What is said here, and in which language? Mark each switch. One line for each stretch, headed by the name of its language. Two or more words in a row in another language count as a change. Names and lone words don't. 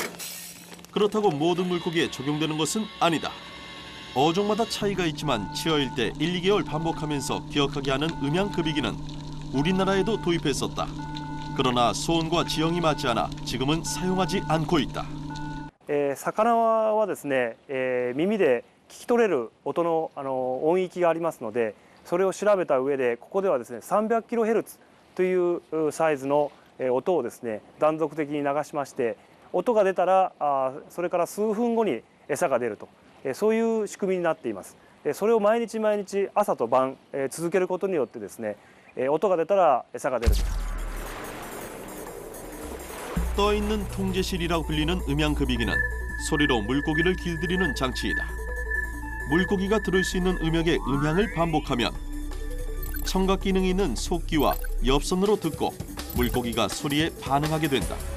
Korean: 그렇다고 모든 물고기에 적용되는 것은 아니다. 어종마다 차이가 있지만 치어일 때 1, 2개월 반복하면서 기억하게 하는 음향급익이는 우리나라에도 도입했었다. 그러나 소원과 지형이 맞지 않아 지금은 사용하지 않고 있다.
Japanese: 魚はですね、耳で聞き取れる音の、音域がありますので、それを調べた上でここではですね 300kHz というサイズの音をですね断続的に流しまして、音が出たらそれから数分後に餌が出ると、そういう仕組みになっています。それを毎日毎日朝と晩続けることによってですね、音が出たら餌が出る。
Korean: 떠있는 통제실이라고 불리는 음향급익이는 소리로 물고기를 길들이는 장치이다. 물고기가 들을 수 있는 음역의 음향을 반복하면 청각 기능이 있는 속귀와 엽선으로 듣고 물고기가 소리에 반응하게 된다.